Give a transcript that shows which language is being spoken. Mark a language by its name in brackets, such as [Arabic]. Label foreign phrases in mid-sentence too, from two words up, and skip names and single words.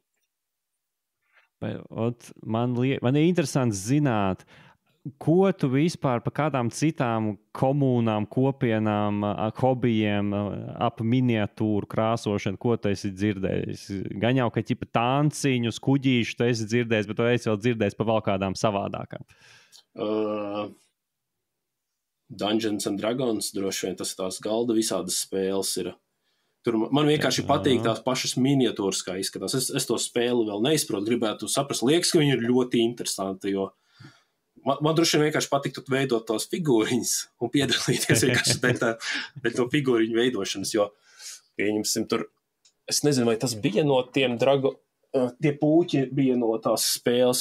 [Latvian] Man ir interesanti zināt, ko tu vispār par kādām citām komunām, kopienām, hobijiem ap miniatūru krāsošanu, ko tu esi dzirdējis? Gan jau, ka ķipa tanciņus, kuģīšu tu esi dzirdējis, bet tu esi vēl dzirdējis par vēl kādām savādākām. Dungeons and Dragons, droši vien tas tās galda visādas spēles ir. Tur man vienkārši patīk tās pašas miniatūras, kā izskatās. Es to spēli vēl neizprotu, gribētu saprast. Liekas, ka viņi ir ļoti interesanti, jo Man droši vien vienkārši patiktu veidot tos figūriņas un piedalīties vienkārši pēc to figūriņu veidošanas, jo, pieņemsim, tur, es nezinu, vai tas bija no tiem tie pūķi bija no tās spēles.